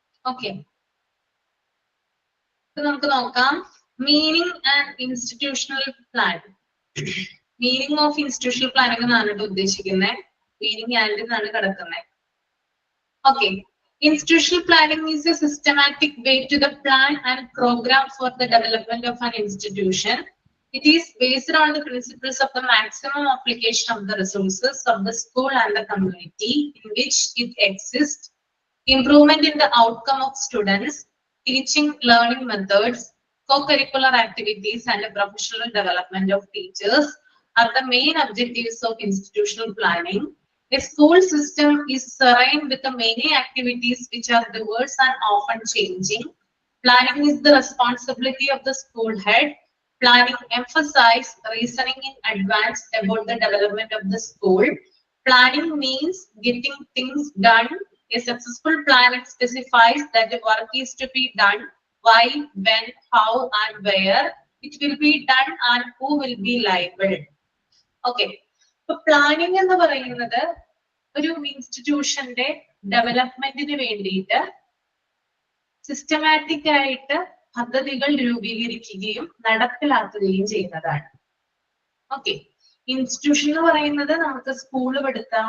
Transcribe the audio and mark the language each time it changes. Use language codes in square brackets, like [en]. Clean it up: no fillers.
[ml] Okay, നമുക്ക് നോക്കാം. [en] Meaning and institutional plan. Meaning of institutional planning [ml] എന്നാണ് ഉദ്ദേശിക്കുന്നത്. [en] meaning and [ml] എന്നാണ് കിടക്കുന്നത്. [en] Okay, institutional planning is a systematic way to the plan and program for the development of an institution. It is based on the principles of the maximum application of the resources of the school and the community in which it exists, improvement in the outcome of students, teaching learning methods, co-curricular activities, and the professional development of teachers are the main objectives of institutional planning. A school system is serene with the many activities which are diverse and often changing. Planning is the responsibility of the school head. Planning emphasizes reasoning in advance about the development of the school. Planning means getting things done. A successful plan specifies that the work is to be done, why, when, how, and where it will be done, and who will be liable. Okay. [ml] So planning എന്ന് പറയുന്നത് ഒരു ഇൻസ്റ്റിറ്റ്യൂഷന്റെ ഡെവലപ്മെന്റിന് വേണ്ടിയിട്ട് systematic ആയിട്ട് പദ്ധതികൾ രൂപീകരിക്കുകയും നടപ്പിലാക്കുകയും ചെയ്യുന്നതാണ്. Okay, institution എന്ന് പറയുന്നത് നമുക്ക് സ്കൂള് പഠിത്താം.